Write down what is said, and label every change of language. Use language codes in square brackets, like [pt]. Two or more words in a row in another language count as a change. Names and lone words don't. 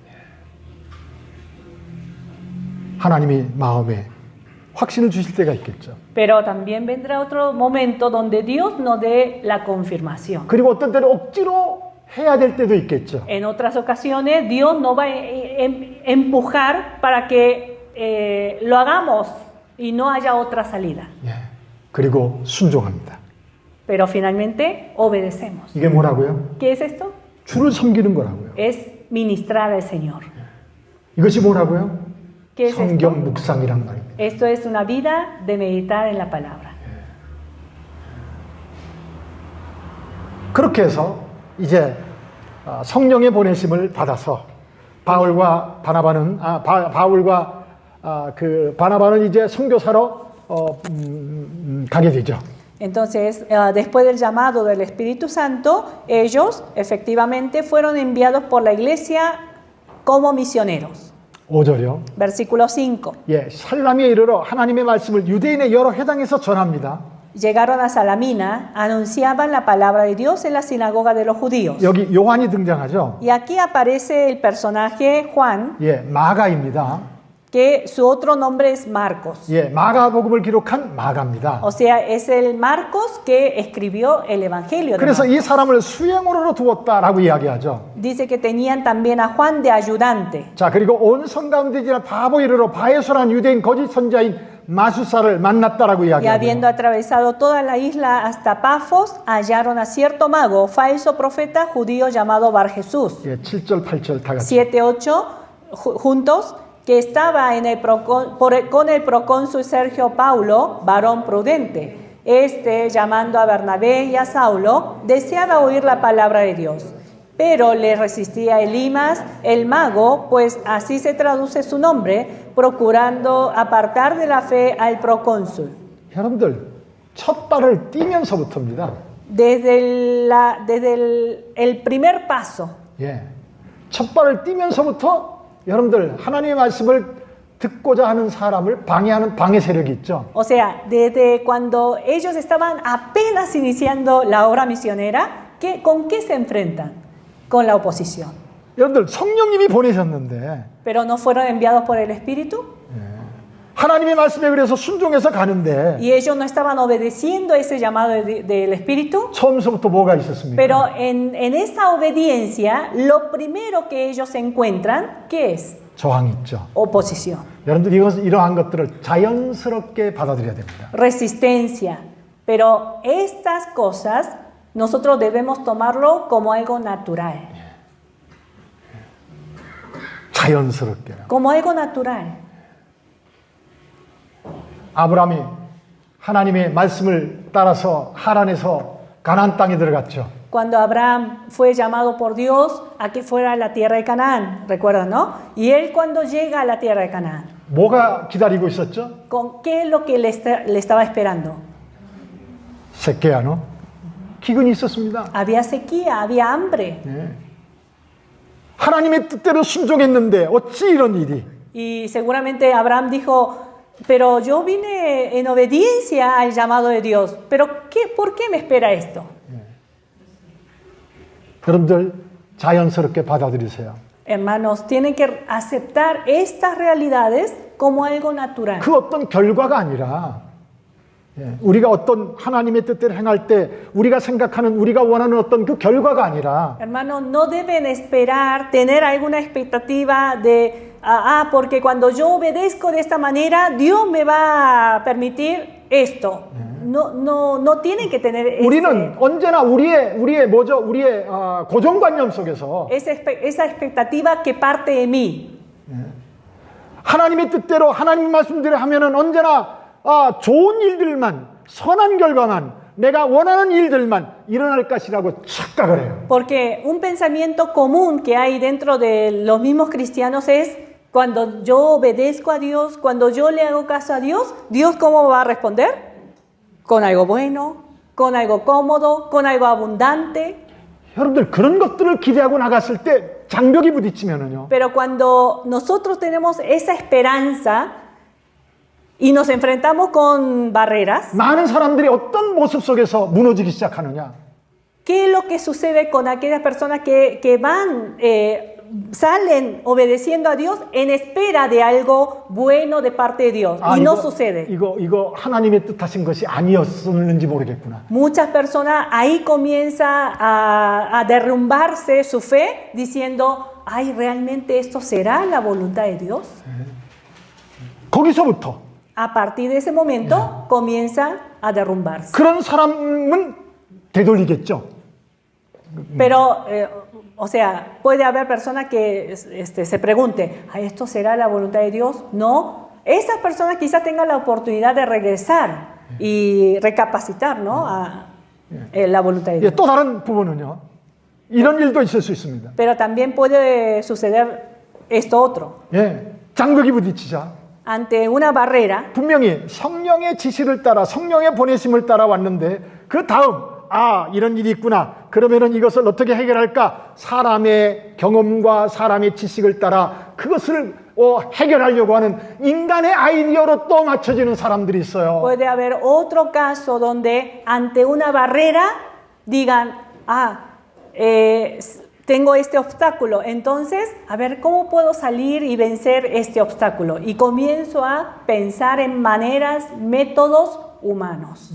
[ko] 하나님이 마음에 확신을 주실 때가 있겠죠. [es] Pero también vendrá otro momento donde Dios nos dé la confirmación. [ko] 그리고 어떤 때는 억지로 해야 될 때도 있겠죠. [es] En otras ocasiones, Dios nos va a empujar para que lo hagamos y no haya otra salida. [ko] 예. 그리고 순종합니다. [es] Pero finalmente obedecemos. [ko] 이게 뭐라고요? [es] ¿Qué es esto? [ko] 주를 섬기는 거라고요. [es] Es ministrar al Señor. [ko] 이것이 뭐라고요? [es] ¿Qué es esto? [ko] 성경 묵상이란 말입니다. [es] Esto es una vida de meditar en la palabra. [ko] 그렇게 해서 이제 성령의 보내심을 받아서 바울과 바나바는 이제 선교사로 가게 되죠. [es] Entonces, después del llamado del Espíritu Santo, ellos efectivamente fueron enviados por la iglesia como misioneros. [ko] 5절이요. [es] Versículo 5. [ko] 예, 살라미에 이르러 하나님의 말씀을 유대인의 여러 회당에서 전합니다. [es] Llegaron a Salamina, anunciaban la palabra de Dios en la sinagoga de los judíos. [ko] 여기 요한이 등장하죠. [es] Y aquí aparece el personaje Juan, [ko] 예, 마가입니다. [es] que su otro nombre es Marcos. [ko] 예, 마가복음을 기록한 마가입니다. [es] O sea, es el Marcos que escribió el Evangelio de [ko] 그래서 [es] Marcos. [ko] 이 사람을 수행으로로 두었다라고 이야기하죠. [es] Dice que tenían también a Juan de ayudante. [ko] 자, 그리고 온 성 가운데 지나 바보 이르러 바에소란 유대인 거짓 선자인 마수사를 만났다라고 [es] Y habiendo [ko] 이야기합니다. [es] atravesado toda la isla hasta Pafos, hallaron a cierto mago, falso profeta judío llamado Bar Jesús. [ko] 예, 7절, 8절 다 같이. [es] 7, 8 juntos, que estaba con el procónsul Sergio Paulo, varón prudente. Este, llamando a Bernabé y a Saulo, deseaba oír la palabra de Dios. Pero le resistía Elimas, el mago, pues así se traduce su nombre, procurando apartar de la fe al procónsul. [ko] 여러분들, 첫 발을 띄면서부터입니다. [es] Desde el primer paso, [ko] 예. 첫 발을 띄면서부터 여러분들 하나님의 말씀을 듣고자 하는 사람을 방해하는 방해 세력이 있죠. [es] o sea, desde cuando ellos estaban apenas iniciando la obra misionera, ¿con qué se enfrentan? Con la oposición. [ko] 여러분들 성령님이 보내셨는데 [es] Pero no fueron enviados por el Espíritu [ko] 하나님의 말씀에 그래서 순종해서 가는데 [es] y ellos no estaban obedeciendo ese llamado del Espíritu. [ko] 처음서부터 뭐가 있었습니까? [es] Pero en esa obediencia, lo primero que ellos encuentran, ¿qué es? [ko] 저항이 있죠. [es] Oposición, [ko] 여러분들 이러한 것들을 자연스럽게 받아들여야 됩니다. [es] resistencia. Pero estas cosas nosotros debemos tomarlo como algo natural. [ko] 자연스럽게. [es] Como algo natural. [ko] 아브라함이 하나님의 말씀을 따라서 하란에서 가나안 땅에 들어갔죠. [es] Cuando Abraham fue llamado por Dios a que fuera a la tierra de Canaán, ¿recuerdan, no? Y él cuando llega a la tierra de Canaán, [ko] 뭐가 기다리고 있었죠? [es] ¿qué es lo que le estaba esperando? [ko] 세케야, 기근이 있었습니다. [es] Había sequía, había hambre. [ko] 네. 하나님의 뜻대로 순종했는데 어찌 이런 일이? [es] Y seguramente Abraham dijo, pero yo vine en obediencia al llamado de Dios, pero ¿por qué me espera esto? [ko] 여러분들 자연스럽게 받아들이세요. [es] Hermanos, tienen que aceptar estas realidades como algo natural. [ko] 그 어떤 결과가 아니라 우리가 어떤 하나님의 뜻대로 행할 때 우리가 생각하는 우리가 원하는 어떤 그 결과가 아니라 [es] Hermanos, no deben esperar, tener alguna expectativa de, porque cuando yo obedezco de esta manera, Dios me va a permitir esto. No tienen que tener [ko] 우리는 언제나 우리의 고정관념 속에서 [es] esa expectativa que parte de mí. [ko] 하나님의 뜻대로 하나님 말씀대로 하면은 언제나 좋은 일들만, 선한 결과만, 내가 원하는 일들만 일어날 것이라고 착각을 해요. [es] Porque un pensamiento común que hay dentro de los mismos cristianos es cuando yo obedezco a Dios, cuando yo le hago caso a Dios, ¿Dios cómo va a responder? Con algo bueno, con algo cómodo, con algo abundante. [ko] 여러분들 그런 것들을 기대하고 나갔을 때 장벽이 부딪히면은요. [es] Pero cuando nosotros tenemos esa esperanza y nos enfrentamos con barreras, [ko] 많은 사람들이 어떤 모습 속에서 무너지기 시작하느냐? [es] ¿qué es lo que sucede con aquellas personas que van, salen obedeciendo a Dios en espera de algo bueno de parte de Dios? Y no sucede. [ko] 이거 하나님의 뜻하신 것이 아니었는지 모르겠구나. [es] Muchas personas ahí comienza a derrumbarse su fe diciendo, ay, ¿realmente esto será la voluntad de Dios? [ko] 거기서부터 [es] A partir de ese momento comienza a derrumbarse. [ko] 그런 사람은 되돌리겠죠. [es] Pero, o sea, puede haber personas que se pregunten, ¿ah, ¿esto será la voluntad de Dios? No. Esas personas quizás tengan la oportunidad de regresar y recapacitar, ¿no? a la voluntad de Dios. [ko] 또 다른 부분은요. 이런 일도 있을 수 있습니다. [es] Pero también puede suceder esto otro. [ko] 예, 장벽이 부딪히자 [es] Ante una barrera, [ko] 분명히 성령의 지시를 따라 성령의 보내심을 따라 왔는데 그 다음 이런 일이 있구나. 그러면은 이것을 어떻게 해결할까? 사람의 경험과 사람의 지식을 따라 그것을 해결하려고 하는 인간의 아이디어로 또 맞춰지는 사람들이 있어요. [es] puede haber otro caso donde ante una barrera digan, tengo este obstáculo, entonces, a ver, ¿cómo puedo salir y vencer este obstáculo? Y comienzo a pensar en maneras, métodos humanos.